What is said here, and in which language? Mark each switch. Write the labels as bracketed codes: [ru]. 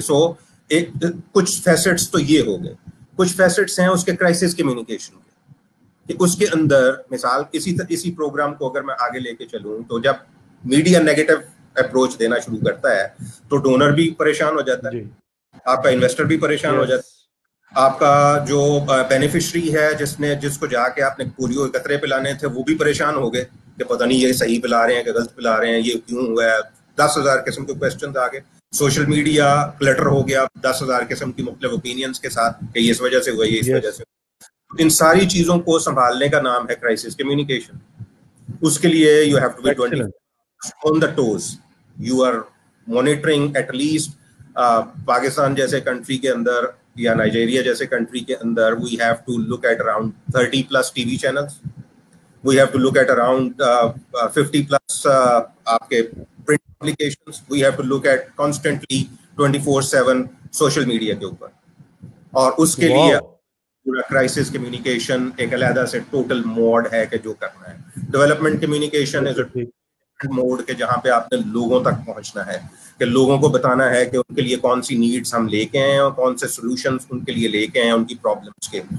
[ur] سو ایک کچھ فیسٹس تو یہ ہو گئے, کچھ فیسٹس ہیں اس کے کرائسس کمیونیکیشن کے, کہ اس کے اندر مثال اسی پروگرام کو اگر میں آگے لے کے چلوں تو جب میڈیا نیگیٹو اپروچ دینا شروع کرتا ہے تو ڈونر بھی پریشان ہو جاتا ہے, آپ کا انویسٹر بھی پریشان ہو جاتا ہے, آپ کا جو بینیفیشری ہے جس کو جا کے آپ نے پولیو کے قطرے پلانے تھے وہ بھی پریشان ہو گئے کہ پتہ نہیں یہ صحیح پلا رہے ہیں کہ غلط پلا رہے ہیں, یہ کیوں ہوا ہے. 10,000 قسم کے کویسچنز آ گئے, سوشل میڈیا کلٹر ہو گیا 10,000 قسم کی مختلف اوپینینز کے ساتھ کہ یہ اس وجہ سے ہوا, یہ اس وجہ سے. ان ساری چیزوں کو سنبھالنے کا نام ہے کرائسس کمیونیکیشن. اس کے لیے [en] You have to be 24 on the toes. You are monitoring at least [ur] Pakistan جیسے کنٹری کے اندر [en] یا نائجیریا جیسے کنٹری کے اندر we have to look at around 30+ TV channels. We have to look at around 50+ [ur] آپ کے [en] print publications. We have to look at constantly 24/7 social media [ur] کے اوپر. اور اس کے لیے پورا کرائسس کمیونیکیشن ایک علیحدہ سے ٹوٹل موڈ ہے کہ جو کرنا ہے. [en] development communication is a mode [ur] کے جہاں پہ آپ نے لوگوں تک پہنچنا ہے, کہ لوگوں کو بتانا ہے کہ ان کے لیے کون سی نیڈس ہم لے کے ہیں اور کون سے سولوشنز ان کے لیے لے کے ہیں, ان کی پرابلمس کے.